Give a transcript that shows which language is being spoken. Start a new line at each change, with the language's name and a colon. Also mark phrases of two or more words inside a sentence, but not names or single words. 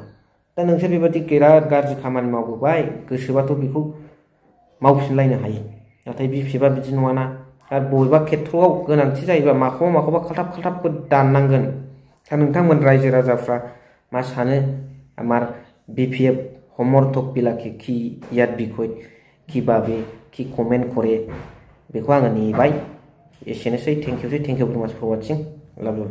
Bodo: दा नोंसोर बेबादि बिराद गाज्रि खामानि मावबोबाय, गोसोबाथ' बेखौ मावफिनलायनो हायो। नाथाय बिपिएफआ बिदि नङाना, आरो बबेबा खेथ्रआव गोनांथि जायोबा माखौबा खालथाब दाननांगोन। दा नोंथांमोन रायजो राजाफ्रा मा सानो, आमार बिपिएफ समर्थक
Assamese: বিলাকে কি ইয়ার বিষয় কিভাবে কি কমেন্ট করে,
Bodo: बेखौ आङो नेबाय।
English: एसेनोसै, thank you very much for watching, love।